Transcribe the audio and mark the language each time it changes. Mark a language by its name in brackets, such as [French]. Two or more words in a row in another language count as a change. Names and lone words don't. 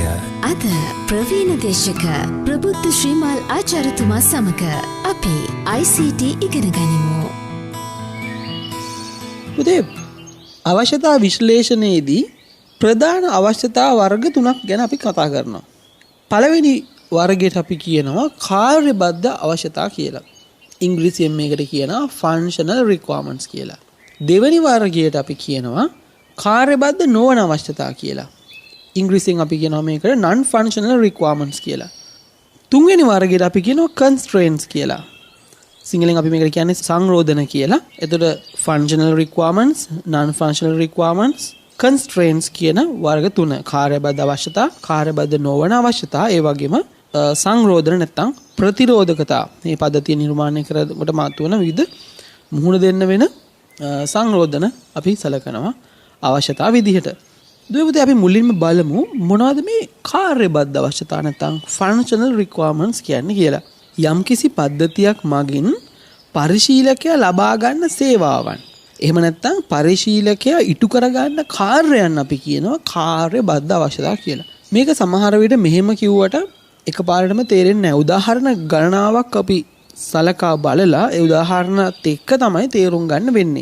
[Sinhala] අද ප්‍රවීණ දේශක ප්‍රබුද්ධ ශ්‍රීමාල් ආචාර්යතුමා සමග අපි ICT ඉගෙන ගනිමු. පුතේ අවශ්‍යතා විශ්ලේෂණයේදී ප්‍රධාන අවශ්‍යතා වර්ග තුනක් ගැන අපි කතා කරනවා. පළවෙනි වර්ගයට අපි කියනවා කාර්යබද්ධ අවශ්‍යතා කියලා. ඉංග්‍රීසියෙන් මේකට කියනවා [English] functional requirements [Sinhala] කියලා. දෙවෙනි වර්ගයට අපි කියනවා කාර්යබද්ධ නොවන අවශ්‍යතා කියලා. ඉංග්‍රීසියෙන් අපි කියනවා මේකට [English] non functional requirements [Sinhala] කියලා. තුන්වෙනි වර්ගයට අපි කියනවා constraints කියලා. සිංහලෙන් අපි මේකට කියන්නේ සංරෝධන කියලා. එතකොට [English] functional requirements, non functional requirements, constraints [Sinhala] කියන වර්ග තුන. කාර්යබද්ධ අවශ්‍යතා, කාර්යබද්ධ නොවන අවශ්‍යතා, ඒ වගේම සංරෝධන නැත්නම් ප්‍රතිරෝධකතා. මේ පද්ධතිය නිර්මාණය කරනකොට මතුවන විවිධ මුහුණ දෙන්න වෙන සංරෝධන අපි සලකනවා අවශ්‍යතා විදිහට. දුවපුතේ අපි මුලින්ම බලමු මොනවද මේ කාර්යබද්ධ අවශ්‍යතා නැත්නම් [English] functional requirements [Sinhala] කියන්නේ කියලා. යම්කිසි පද්ධතියක් මගින් පරිශීලකයා ලබා ගන්න සේවාවන්. එහෙම නැත්නම් පරිශීලකයා ඉටු කරගන්න කාර්යයන් අපි කියනවා කාර්යබද්ධ අවශ්‍යතා කියලා. මේක සමහර විට මෙහෙම කිව්වට එකපාරටම තේරෙන්නේ නැහැ. උදාහරණ ගණනාවක් අපි සලකා බලලා ඒ උදාහරණත් එක්ක තමයි තේරුම් ගන්න වෙන්නේ.